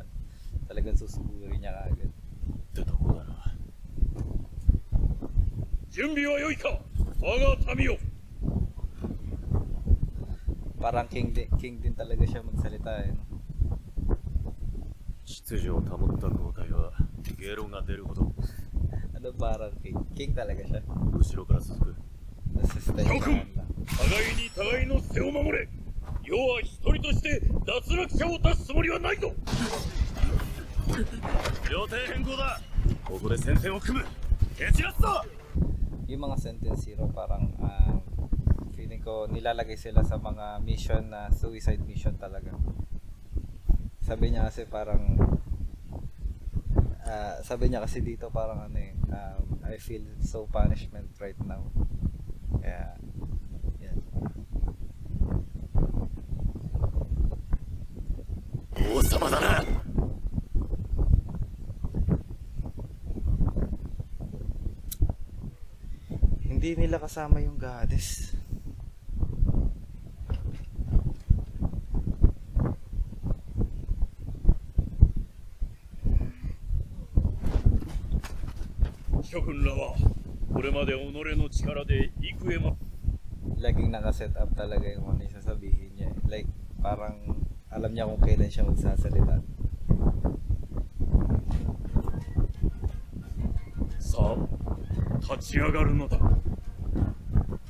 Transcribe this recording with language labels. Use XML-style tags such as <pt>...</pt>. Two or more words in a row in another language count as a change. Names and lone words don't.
<tl>Talagang susugurin niya kagad. Parang king din talaga siya magsalita eh. No? Ano parang king talaga siya. Assistant lang.</tl> <ja>互いに互いの背を守れ。世は一人として脱落者を出すつもりはないぞ。予定変更だ。ここで戦線を組む。蹴散らすぞ。</ja> <tl>Yung mga Sentence Zero parang feeling ko nilalagay sila sa mga mission na</tl> <en>suicide mission</en> <tl>talaga. Sabi niya kasi parang dito parang</tl> <en>I feel so punishment right now.</en> <tl>Kaya yan. Hindi nila kasama yung goddess.</tl> <ja>Shogun らはこれまで己の力で幾重も</ja> <tl>Laging nakaset up talaga yung ano yung sasabihin niya. Like, parang alam niya kung kailan siya magsasalita.</tl> <ja>さあ立ち上がるのだ。</ja>